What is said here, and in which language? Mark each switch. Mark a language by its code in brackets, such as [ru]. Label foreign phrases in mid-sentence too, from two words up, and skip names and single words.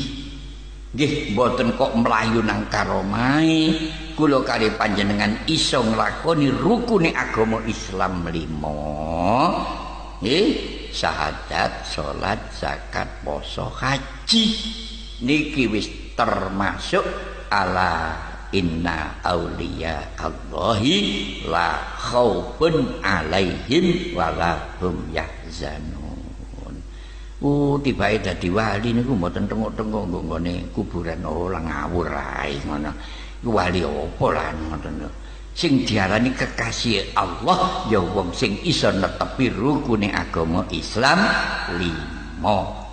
[jv] Nggih mboten kok mlayu nang karomahe kula kali panjenengan iso nglakoni rukune agama Islam 5. Syahadat, salat, zakat, poso, haji. Niki wis termasuk [ar] ألا إن أولياء الله لا خوف عليهم ولا هم يحزنون. [jv] Tibae dadi wali niku mboten tengok-tengok nggo nggone kuburan ora ngawur ae ngono. Iku wali apa lan ngoten. Sing diarani kekasih Allah ya wong sing iso netepi rukune agama Islam 5.